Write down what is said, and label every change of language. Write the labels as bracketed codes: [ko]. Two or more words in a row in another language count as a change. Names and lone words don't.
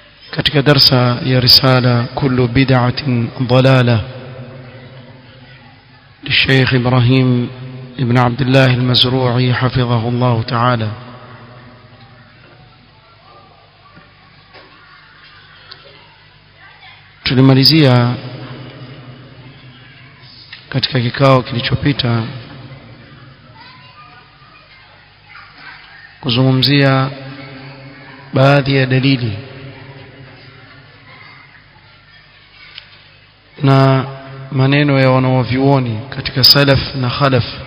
[sw] katika darsa ya risala [ar] كل بدعة ضلالة للشيخ إبراهيم ابن عبد الله المزروعي حفظه الله تعالى. [sw] tulimalizia katika kikao kilichopita kuzungumzia baadhi ya dalili na maneno ya wanawavyuoni katika salaf na khalaf